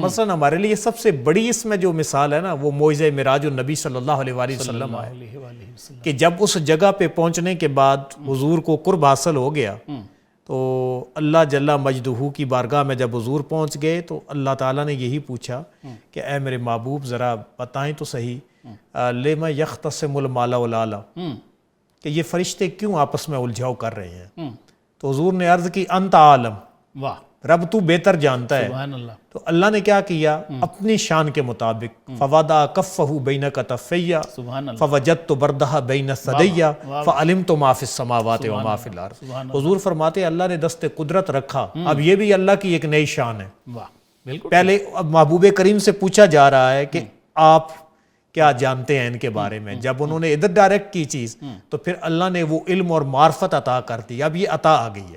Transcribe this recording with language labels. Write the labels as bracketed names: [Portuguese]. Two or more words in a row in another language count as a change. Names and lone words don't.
[Urdu] مثلا ہمارے لیے سب سے بڑی اس میں جو مثال ہے نا، وہ معجزہ معراج النبی صلی اللہ علیہ وآلہ وسلم ہے، کہ جب اس جگہ پہ پہنچنے کے بعد حضور کو قرب حاصل ہو گیا تو اللہ جل مجدہ کی بارگاہ میں جب حضور پہنچ گئے تو اللہ تعالیٰ نے یہی پوچھا کہ اے میرے محبوب ذرا بتائیں تو صحیح، [Arabic] لما یختصم المال والآلا، [Urdu] کہ یہ فرشتے کیوں آپس میں الجھاؤ کر رہے ہیں؟ تو حضور نے عرض کی [Arabic] انت عالم، [Urdu] واہ، رب تو بہتر جانتا ہے۔ [Arabic] سبحان اللہ، [Urdu] تو اللہ نے کیا کیا؟ اپنی شان کے مطابق [Arabic] فوضع کفہ بین کتفیہ سبحان اللہ، فوجدت بردہ بین ثدیہ فعلمت ما فی السماوات و ما فی الارض۔ [Urdu] حضور فرماتے اللہ نے دست قدرت رکھا، اب یہ بھی اللہ کی ایک نئی شان ہے۔ واہ، بالکل، پہلے اب محبوب کریم سے پوچھا جا رہا ہے کہ آپ کیا جانتے ہیں ان کے بارے میں؟ جب انہوں نے ادھر ڈائریکٹ کی چیز تو پھر اللہ نے وہ علم اور معرفت عطا کر دی، اب یہ عطا آ گئی ہے۔